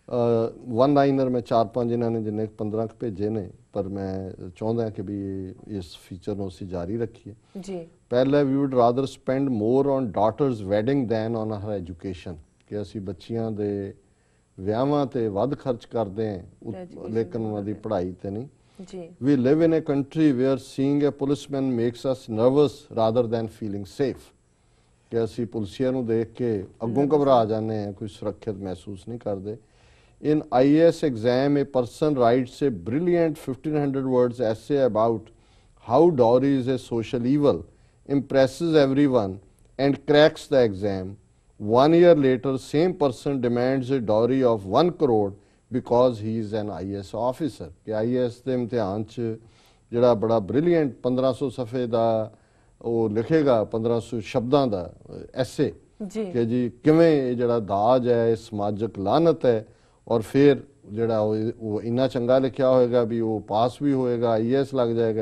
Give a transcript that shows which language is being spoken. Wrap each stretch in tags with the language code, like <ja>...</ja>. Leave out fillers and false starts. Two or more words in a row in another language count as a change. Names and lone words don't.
<en>one liner</en> <pa>ਮੈਂ 4-5 ਇਹਨਾਂ ਨੇ ਜਿੰਨੇ 15 ਭੇਜੇ ਨੇ, ਪਰ ਮੈਂ ਚਾਹੁੰਦਾ ਕਿ ਵੀ ਇਸ ਫੀਚਰ ਨੂੰ ਅਸੀਂ ਜਾਰੀ ਰੱਖੀਏ ਜੀ। ਪਹਿਲਾਂ ਵੀ</pa> <en>would rather spend more on daughter's wedding than on her education,</en> <pa>ਕਿ ਅਸੀਂ ਬੱਚੀਆਂ ਦੇ ਵਿਆਹਾਂ ਤੇ ਵੱਧ ਖਰਚ ਕਰਦੇ ਹਾਂ, ਲੇਕਿਨ ਉਹਨਾਂ ਦੀ ਪੜ੍ਹਾਈ ਤੇ ਨਹੀਂ ਜੀ।</pa> <en>We live in a country where seeing a policeman makes us nervous rather than feeling safe,</en> <pa>ਕਿ ਅਸੀਂ ਪੁਲਿਸੀਆਂ ਨੂੰ ਦੇਖ ਕੇ ਅੱਗੋਂ ਘਬਰਾ ਜਾਂਦੇ ਹਾਂ, ਕੋਈ ਸੁਰੱਖਿਅਤ ਮਹਿਸੂਸ ਨਹੀਂ ਕਰਦੇ।</pa> <en>In IAS exam, a person writes a brilliant 1500 words essay about how dowry is a social evil, impresses everyone and cracks the exam. 1 year later, same person demands a dowry of 1 crore because he is an IAS officer,</en> <pa>ਕਿ IAS ਦੇ ਇਮਤਿਹਾਨ 'ਚ ਜਿਹੜਾ ਬੜਾ ਬ੍ਰਿਲੀਅੰਟ 1500 ਸਫੇ ਦਾ ਉਹ ਲਿਖੇਗਾ, 1500 ਸ਼ਬਦਾਂ ਦਾ ਐਸੇ ਕਿ ਜੀ ਕਿਵੇਂ ਇਹ ਜਿਹੜਾ ਦਾਜ ਹੈ, ਇਹ ਸਮਾਜਿਕ ਲਾਨਤ ਹੈ, ਔਰ ਫਿਰ ਜਿਹੜਾ ਉਹ ਇੰਨਾ ਚੰਗਾ ਲਿਖਿਆ ਹੋਏਗਾ ਵੀ ਉਹ ਪਾਸ ਵੀ ਹੋਏਗਾ, IAS ਲੱਗ ਜਾਏਗਾ।</pa>